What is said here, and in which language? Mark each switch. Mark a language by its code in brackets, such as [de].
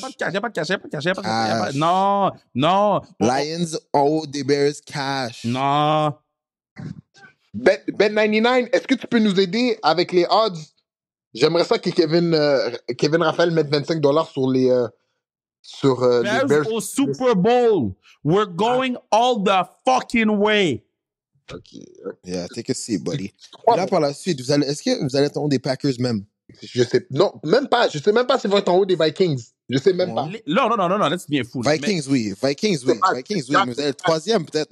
[fr] pas de cash, y a pas de cash, y a pas de cash, y a pas de cash. Cash. Non. Lions en haut des Bears, Cash. Non. Bet99, est-ce que tu peux nous aider avec les odds? J'aimerais ça que Kevin Raphaël mette $25 sur les Bears Bears. au Super Bowl. [en] We're going all the fucking way. Ok. Yeah, take a seat, buddy. [fr] Puis là, par la suite, est-ce que vous allez être en haut des Packers même? Je sais, non, même pas. Je sais même pas s'ils vont être en haut des Vikings. Je sais même pas. Non, là, tu deviens fou. Vikings, oui. Vikings, oui. Mais vous allez être troisième, peut-être.